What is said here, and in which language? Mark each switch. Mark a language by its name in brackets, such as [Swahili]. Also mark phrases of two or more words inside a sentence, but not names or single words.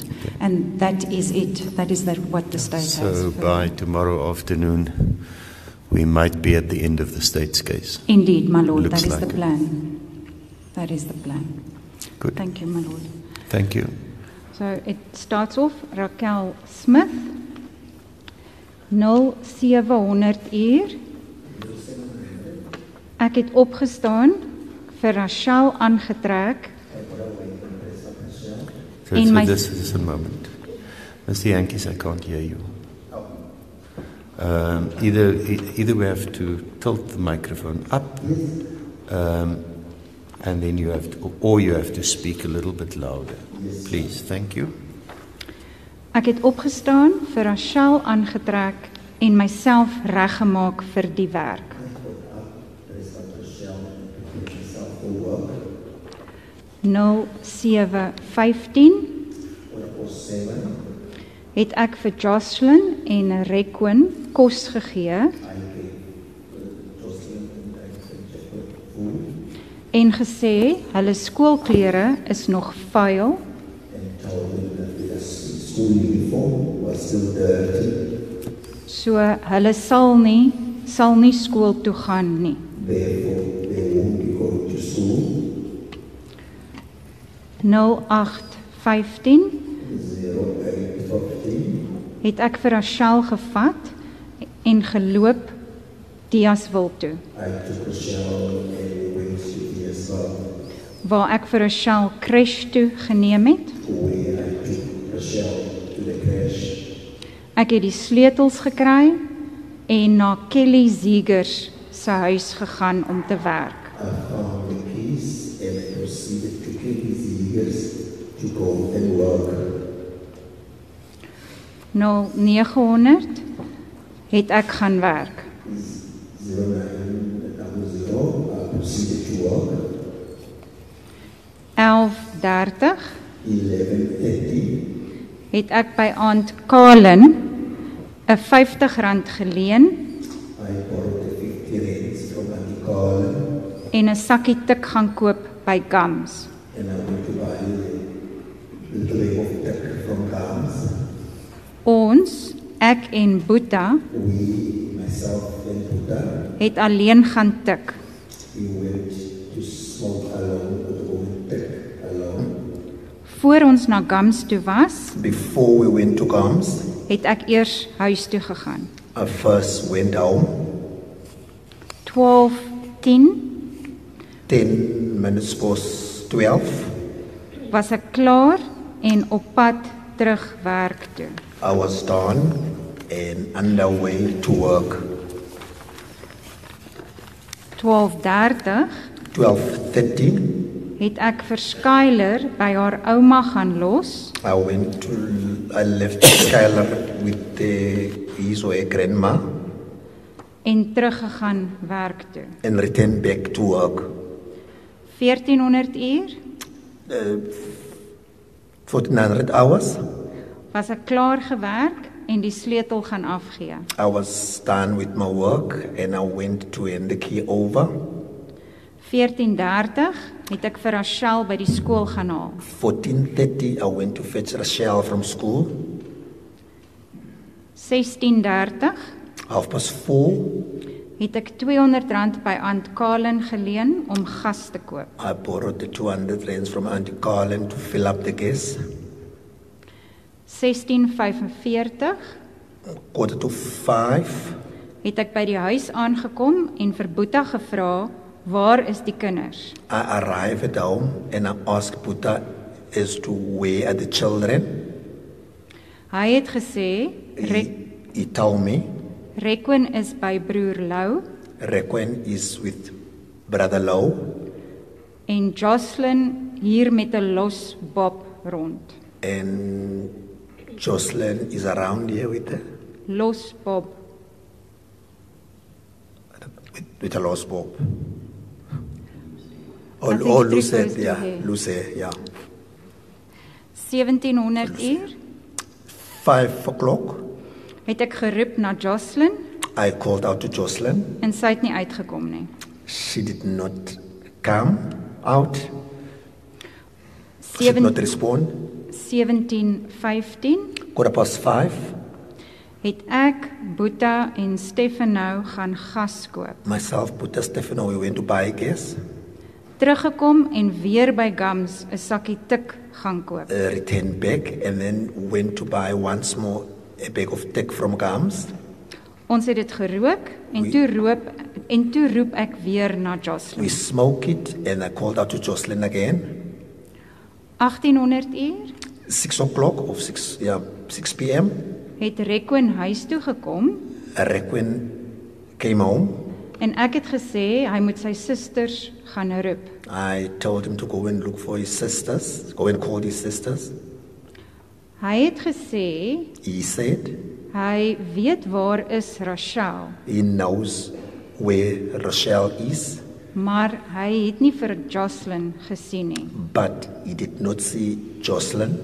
[English] And that is it. That is what the state has. So by tomorrow afternoon, we might be at the end of the state's case. Indeed, my lord. That is the plan. That is the plan. Good. Thank you, my lord. Thank you. So it starts off, Raquel Smith, 0700 uur. [Afrikaans] Ek het opgestaan, vir Rachel aangetrek. [English] So this is a moment. Mr. Yankees, I can't hear you. Either we have to tilt the microphone up, and then you have to speak a little bit louder. Please, thank you. [Afrikaans] Ek het opgestaan, vir Rachel aangetrek en myself reggemaak vir die werk. Nou 07:15 het ek vir Jocelyn en Requin kos gegee en gesê hulle skoolklere is nog vuil, [English] and told them that their school uniform was still dirty. [Afrikaans] so hulle sal nie skool toe gaan nie. [English] Therefore, they won't be going to school. [Afrikaans] 08:15 [English] 08:15. [Afrikaans] het ek vir Rachel gevat en geloop Diasville toe, [English] I took Rochelle and went to DSL, [Afrikaans] waar ek vir Rachel crash toe geneem het. [English] where I took Rochelle to the crash. [Afrikaans] Ek het die sleutels gekry en na Kelly Ziegers se huis gegaan om te werk. [English] I found the keys and I proceeded to Kelly Ziegers to go and work. [Afrikaans] 0900 het ek gaan werk. [English] 0900, I proceeded to work. [Afrikaans] 11:30 [English] 11:30, [Afrikaans] het ek by Aunt Colin 'n R50 geleen [English] I borrowed the 50 rands from Auntie Carlin [Afrikaans] en 'n sakkie tik gaan koop by Gums. [English] and I went to buy the tray of tuck from Gams. [Afrikaans] Ons, ek en Boeta, [English] We, myself and Buddha, [Afrikaans] het alleen gaan tik. [English] we went to smoke alone, or to go and tuck alone. [Afrikaans] Voor ons na Gums toe was, [English] Before we went to Gams, [Afrikaans] het ek eers huis toe gegaan. [English] I first went home. [Afrikaans] 12:10 [English] 10 minutes past 12, [Afrikaans] was ek klaar en op pad terug werk toe. [English] I was done and underway to work. [Afrikaans] 12:30 [English] 12:30, [Afrikaans] het ek vir Skyler by haar ouma gaan los [English] I left Skylar with his or her grandma [Afrikaans] en teruggegaan werk toe. [English] and returned back to work. [Afrikaans] 1400 uur [English] 1400 hours. [Afrikaans] was ek klaar gewerk en die sleutel gaan afgee. [English] I was done with my work and I went to hand the key over. [Afrikaans] 14:30 het ek vir Rachel by die skool gaan haal. [English] 14:30, I went to fetch Rochelle from school. [Afrikaans] 16:30 [English] 4:30, [Afrikaans] het ek R200 by Aunt Colin geleen om gas te koop. [English] I borrowed the 200 rands from Auntie Carlin to fill up the gas. [Afrikaans] 16:45 [English] 4:45, [Afrikaans] het ek by die huis aangekom en vir Boeta gevra, waar is die kinders? [English] I arrived at home and I asked Buddha as to where are the children. [Afrikaans] Hy het gesê, [English] He told me [Afrikaans] Requin is by broer Lou [English] Requin is with Brother Low [Afrikaans] en Jocelyn hier met 'n los bob rond. [English] and Jocelyn is around here with [Afrikaans] Los bob. [English] a lost bob. I think Oh, three Lucy, goes to yeah, here. Lucy, yeah. [Afrikaans] 1700 uur [English] 5 o'clock, [Afrikaans] het ek geroep na Jocelyn [English] I called out to Jocelyn. [Afrikaans] en sy het nie uitgekom nie. [English] She did not come out. She did not respond. [Afrikaans] 17:15 [English] 5:15, [Afrikaans] het ek, Boeta en Stefano gaan gas koop. [English] myself, Buddha, Stefano, we went to buy gas. [Afrikaans] Teruggekom en weer by Gums 'n sakkie tik gaan koop. [English] Returned back and then went to buy once more a bag of tech from Gams. [Afrikaans] Ons het dit gerook en toe roep ek weer na [English] We Jocelyn. smoked it and I called out to Jocelyn again. [Afrikaans] 1800 uur [English] 6 o'clock of 6 p.m. [Afrikaans] het Requin huis toe gekom [English] Requin came home. [Afrikaans] en ek het gesê hy moet sy susters gaan roep. [English] I told him to go and look for his sisters, go and call his sisters. [Afrikaans] Hy het gesê [English] He said [Afrikaans] hy weet waar is Rachel, [English] he knows where Rochelle is, [Afrikaans] maar hy het nie vir Jocelyn gesien nie. [English] but he did not see Jocelyn.